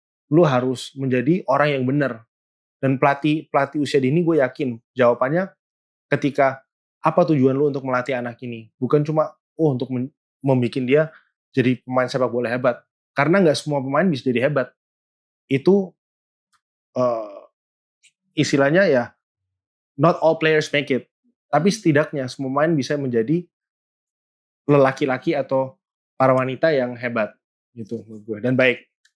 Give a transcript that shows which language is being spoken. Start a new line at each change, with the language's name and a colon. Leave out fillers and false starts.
Indonesian: Lu harus menjadi orang yang benar. Dan pelatih usia dini, gue yakin jawabannya ketika apa tujuan lu untuk melatih anak ini, bukan cuma untuk membuat dia jadi pemain sepak bola hebat. Karena nggak semua pemain bisa jadi hebat. Itu istilahnya ya,
English: not all players make it.
Indonesian: Tapi setidaknya semua pemain bisa menjadi lelaki-laki atau para wanita yang hebat gitu menurut gue, dan baik.